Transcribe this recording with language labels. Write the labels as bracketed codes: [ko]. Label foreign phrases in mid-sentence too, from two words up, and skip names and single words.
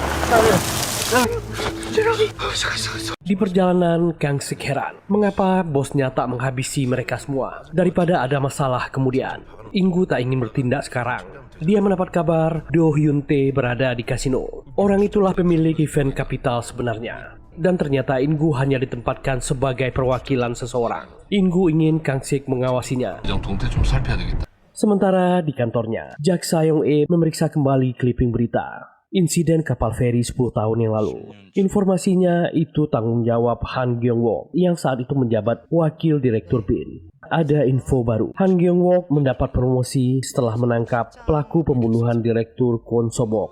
[id] Di perjalanan, Gangsik heran mengapa bosnya tak menghabisi mereka semua daripada ada masalah kemudian. Ingu tak ingin bertindak sekarang. Dia mendapat kabar Do Hyun-tae berada di kasino. Orang itulah pemilik event kapital sebenarnya. Dan ternyata Ingu hanya ditempatkan sebagai perwakilan seseorang. Ingu ingin Gangsik mengawasinya. [ko] 동태 좀 살펴야 되겠다. [id] Sementara di kantornya, Jaksa Yong-e memeriksa kembali clipping berita insiden kapal feri 10 tahun yang lalu. Informasinya itu tanggung jawab Han Gyong-wook yang saat itu menjabat wakil direktur BIN. Ada info baru. Han Gyong-wook mendapat promosi setelah menangkap pelaku pembunuhan direktur Kwon So-bok.